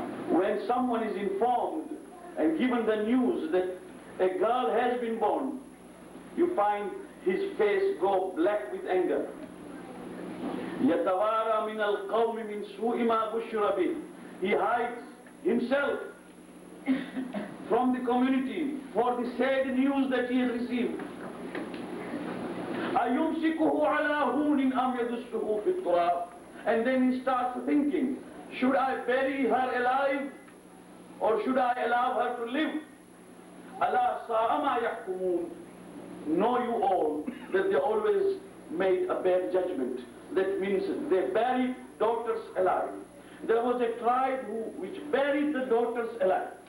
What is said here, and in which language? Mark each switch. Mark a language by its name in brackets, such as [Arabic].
[English] When someone is informed and given the news that a girl has been born, you find his face go black with anger. [Arabic] يَتَوَارَى مِنَ الْقَوْمِ مِنْ سُوءِ مَا بُشِّرَ بِهِ. [English] He hides himself from the community for the sad news that he has received. [Arabic] أَيُمْسِكُهُ عَلَى هُونٍ أَمْ يَدُسُّهُ فِي التُّرَابِ. [English] And then he starts thinking, should I bury her alive or should I allow her to live? [Arabic] أَلَا سَاءَ مَا يَحْكُمُونَ. [English] Know you all that they always made a bad judgment. That means they buried daughters alive. There was a tribe which buried the daughters alive.